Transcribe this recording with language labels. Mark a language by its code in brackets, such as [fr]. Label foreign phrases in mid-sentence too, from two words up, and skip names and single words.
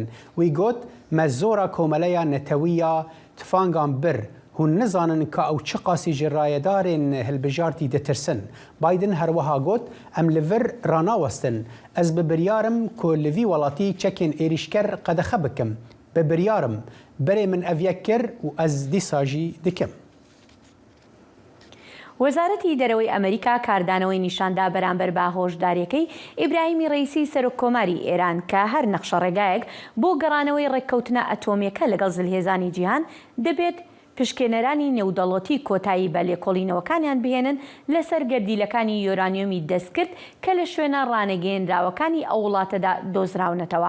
[ku] Wî got me zora komeleya netewî ya tifangan bir hûn nizanin ka ew çi qasî ji rayedarên hilbijartî ditirsin. Biden herwiha got em li vir ranawestin. Ez bi biryarim ku li vî welatî çekên êrişker qedexe bikim. Bi biryarim berê min ev yek kir û ez dîsa jî dikim. [ckb] وەزارەتی دەرەوەی ئەمریکا کاردانەوەی نیشاندا بەرامبەر بە هۆشداریەکەی ئیبراهیمی ڕەیسی سەرۆک کۆماری ئێران کە هەر نەخشە ڕێگایەک بۆ گەڕانەوەی ڕێککەوتنە ئەتۆمیەکە لەگەڵ زلهێزانی جیهان دەبێت پشکێنەرانی نێودەوڵەتی کۆتایی بە لێکۆڵینەوەکانیان بهێنن لەسەر گەردیلەکانی یۆرانیۆمی دەستکرد کە لە شوێنە ڕانەگەیەنراوەکانی ئەو وڵاتەدا دۆزراونەتەوە.